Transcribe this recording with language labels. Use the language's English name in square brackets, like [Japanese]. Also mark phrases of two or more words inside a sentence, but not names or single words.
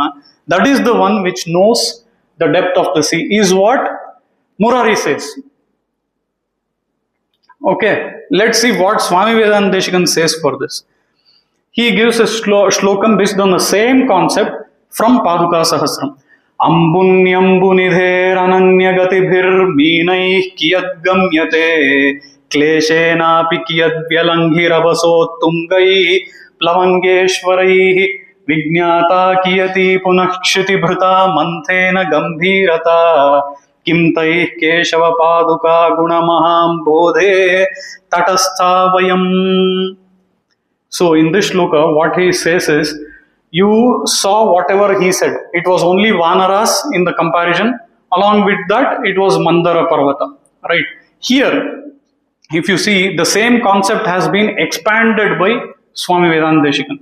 [English] That is the one which knows the depth of the sea, is what Murari says. Okay, let's see what Swami Vedanta Desikan says for this. He gives a shlokam based on the same concept from Paduka Sahasram. [Sanskrit] अम्बुन्यम्बुनिधेर् अनन्यगतिभिर् मीनैः कियद्गम्यते क्लेशेनापि कियद्व्यलङ्घिरवसोत्तुङ्गैः प्लवङ्गेश्वरैः विज्ञाता कियति पुनः क्षितिभृता मंथेन गंभीरता किं तैः केशव पादुका गुणमहां बोधे तटस्था वयम्. [English] So in this shloka, what he says is, you saw whatever he said. It was only Vanaras in the comparison. Along with that, it was Mandara Parvata. Right? Here, if you see, the same concept has been expanded by Swami Vedanta Desikan.